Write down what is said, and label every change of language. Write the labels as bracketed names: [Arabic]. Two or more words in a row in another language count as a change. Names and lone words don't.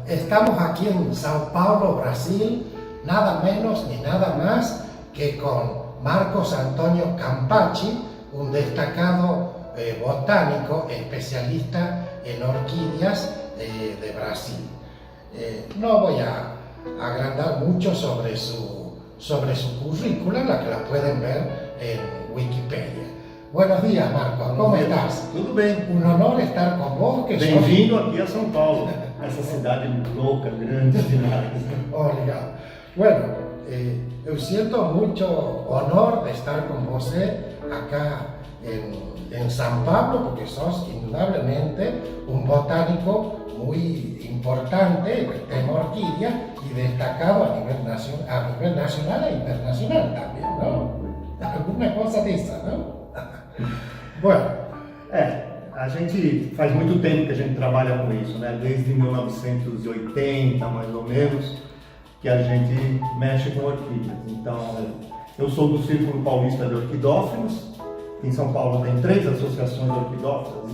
[Spanish] Estamos aquí en Sao Paulo, Brasil, nada menos ni nada más que con Marcos Antonio Campacci, un destacado botánico especialista en orquídeas de Brasil. No voy a agrandar mucho sobre su currícula, la que la pueden ver en Wikipedia. Buenos días, Marcos, ¿cómo estás? [Portuguese] Tudo bem. [Spanish] Un honor estar con vos. [Portuguese] Bem-vindo aqui a São Paulo, essa cidade louca, grande demais. Obrigado. [Spanish] Bueno, yo siento mucho honor de estar con vos acá en São Paulo, porque sos indudablemente un botánico muy importante en el tema orquídea y destacado a nivel nacional e internacional también, ¿no? Alguna cosa de esa, ¿no? Bueno. [Portuguese] A gente faz muito tempo que a gente trabalha com isso, né? Desde 1980, mais ou menos, que a gente mexe com orquídeas. Então, eu sou do Círculo Paulista de Orquidófilos. Em São Paulo tem 3 associações de orquidófilos.